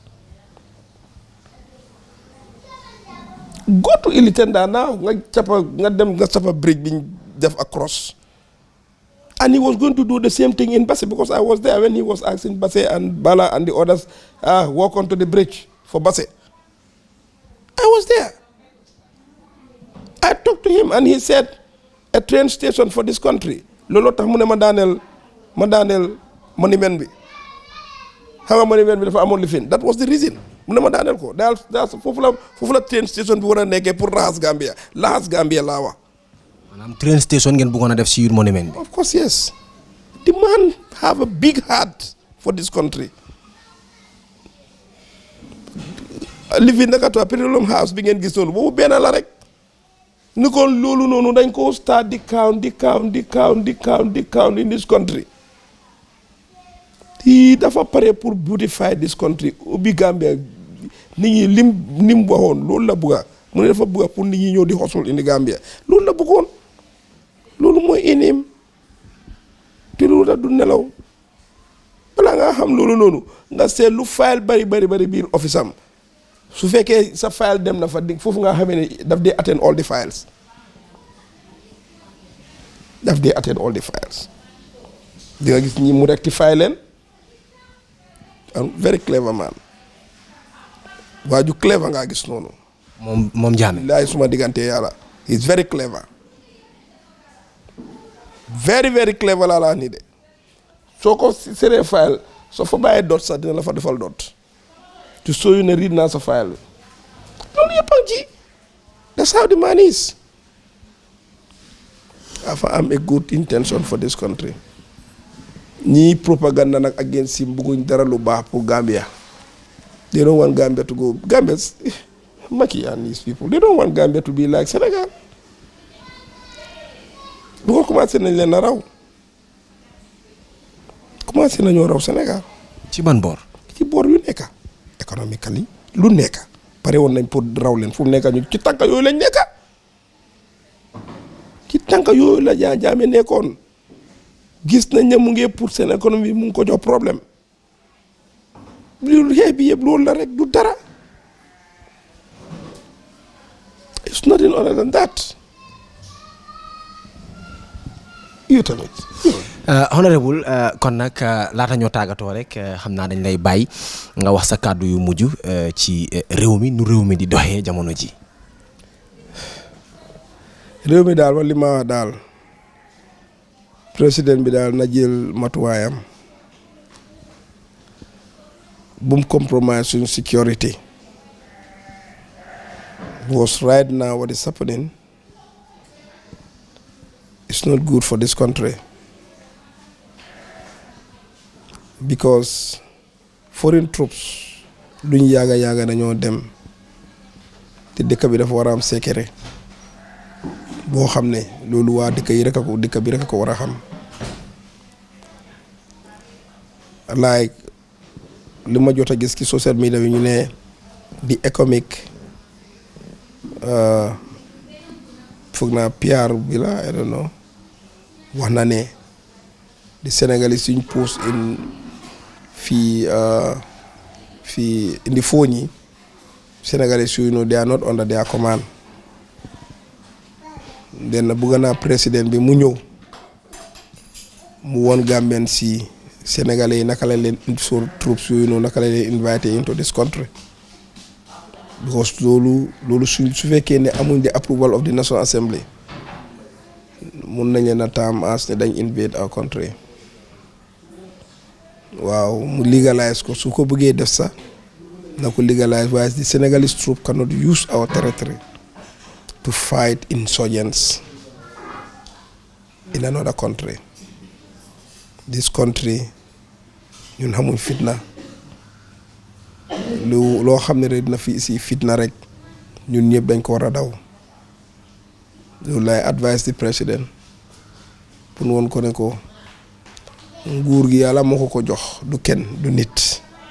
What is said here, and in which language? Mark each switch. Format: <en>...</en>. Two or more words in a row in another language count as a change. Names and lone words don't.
<en>Go to Ilitenda now</en> <wo>nga dem nga cappa bridge bi ñu def</wo> <en>across and he was going to do the same thing in Basse because I was there when he was asking Basse and Bala and the others walk onto the bridge for Basse. I was there. I talked to him and he said a train station for this country</en> <wo>looloo tax mu ne ma daaneel monument bi xam nga monument bi dafa amoon lifin</wo> <en>that was the reason</en> <wo>mu ne ma daaneel ko daal foofu la</wo> <en>train station</en> <wo>bi war a nekkee pour laxas Gambia laa wax. maanaam</wo> <en>train station</en> <wo>ngeen bëggoon a def si monument bi.</wo> <en>of course yes the man have a big heart for this country.</en> <wo>lifin Ndakatu Petroleum House bi ngeen gis noonu boobu benn la rek. ni kon loolu noonu dañ ko start di</wo> <en>count in this country</en> <wo>yi dafa pare pour</wo> <en>beautify this country</en> <wo>ubbi Gambia nit ñi lim waxoon loolu la bugga mu ne dafa bugga pour nit ñi ñëw di hustle indi Gambia loolu la bëggoon loolu mooy inim te loolu da du nelaw balaa nga xam loolu noonu nga seet lu file bari biir office am su fekkee sa file dem na fa dig foofu nga xamee ne daf dee</wo> <en>attend all the files</en> <wo>di nga gis ñi mu rectify leen</wo> <en>very clever man</en> <wo>waa ju clever ngaa gis noonu moom Jammeh laay suma diggante yàlla</wo> <en>he is very clever very clever</en> <wo>laa la ni de soo ko seree file soo fa bàyyee dot sax dina la fa defal dot to show you ne read naa sa file loolu yëpp ak ji</wo> <en>that's how the man is</en> <wo>dafa am</wo> <en>a good intention for this country</en> <wo>ñii propaganda nag</wo> <en>against him</en> <wo>bëgguñ dara lu baax pour Gambia</wo> <en>they don't want Gambia to go Gambians Macky and these people they don't want Gambia to be like Senegal</en> <wo>bu ko commencé nañ leen a raw commencé nañoo raw Sénégal ci ban boor ci boor yu nekka économiquement lu nekk pare woon nañ pour raw leen fu mu nekk ñu ci tànk yooyu lañ nekk ci tànk yooyu la Jammeh nekkoon gis nañ ne mu ngi pour seen économie mu ngi ko jox problème loolu xeex bi yëpp loolu la rek du dara</wo> <en>it's nothing other than that</en> <wo>yow tamit. honorable kon nag laata ñoo tàggatoo rek xam naa dañ lay bàyyi nga wax sa kàddu yu mujj ci réew mi nu réew mi di doxee jamono ji. réew mi daal li ma wax daal président bi daal na jël matuwaayam bum compromise suñ security</wo> <en>because right now what is happening is not good for this country because foreign troops</en> <wo>luñ yaaga dañoo dem te dëkk bi dafa war a am sécurité boo xam ne loolu waa dëkk bi rek a ko war a xam like li ma jot a gis ci</wo> <en>social media</en> <wo>bi ñu ne di economic foog naa PR bi la</wo> <en>I don't know</en> <wo>wax na ne di Sénégalais suñ post in fii indi phone yi Sénégalais yu</wo> <en>they are not under their command</en> <wo>den bëgg naa président bi mu ñëw mu won Gambien si Sénégalais yi naka la leen sur troops yooyu noonu naka la leen invité</wo> <en>into this country</en> <wo>because loolu su fekkee ne amuñ</wo> <en>the approval of the National Assembly</en> <wo>mun nañ leen a taam as ne dañ</wo> <en>invade our country</en> <wo>waaw mu legalise ko su ko bëggee def sax na ko legalise waaye</wo> <en>the Senegalese troop cannot use our territory to fight insurgents in another country. This country</en> <wo>ñun xamuñ fitna loo xam ne rek dina fi si fitna rek ñun ñëpp dañ ko war a daw loolu lay</wo> <en>advise the president</en> <wo>pour woon ko ne ko nguur gi yàlla moo ko jox du kenn du nit</wo>